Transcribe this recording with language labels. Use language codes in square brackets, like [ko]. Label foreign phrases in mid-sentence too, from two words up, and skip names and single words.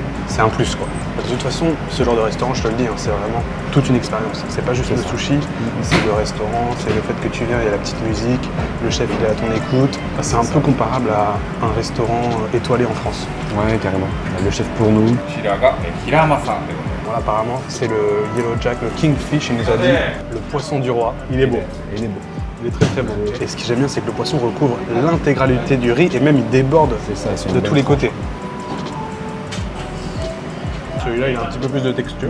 [fr] C'est un plus quoi. De toute façon, ce genre de restaurant, je te le dis, hein, c'est vraiment toute une expérience. C'est pas juste le sushi, c'est le restaurant, c'est le fait que tu viens, il y a la petite musique, le chef il est à ton écoute. C'est un peu comparable à un restaurant étoilé en France. Ouais, carrément. Le chef pour nous. [ja] こちらがHiramaさんでございます。 [fr] Voilà, apparemment, c'est le Yellow Jack, le Kingfish, il nous a dit le poisson du roi. Il est beau. Il est beau. Il est très très beau. Et ce que j'aime bien, c'est que le poisson recouvre l'intégralité du riz et même il déborde de tous les côtés. Celui-là, il a un petit peu plus de texture.